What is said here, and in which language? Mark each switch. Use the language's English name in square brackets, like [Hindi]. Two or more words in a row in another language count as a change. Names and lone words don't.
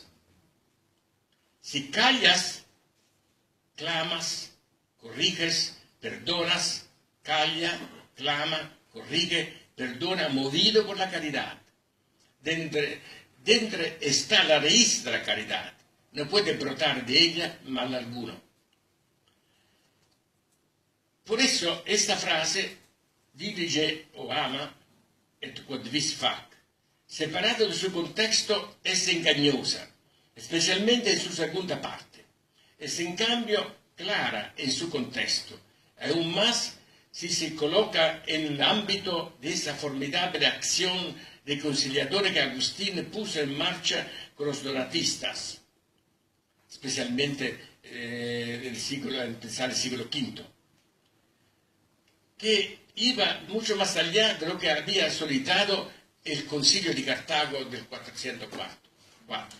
[Spanish] Si callas, clamas, corriges, perdonas, calla, clama, corrige, perdona, movido por la caridad. Dentro está la raíz de la caridad. No puede brotar de ella mal alguno. Por eso esta frase, dilige o ama, [Latin] et quod vis fac, [Spanish] separado de su contexto, es engañosa. especialmente en su segunda parte. Es en cambio clara en su contexto, aún más si se coloca en el ámbito de esa formidable acción reconciliadora que Agustín puso en marcha con los donatistas, especialmente empezar el siglo V, que iba mucho más allá de lo que había solicitado el Concilio de Cartago del 404.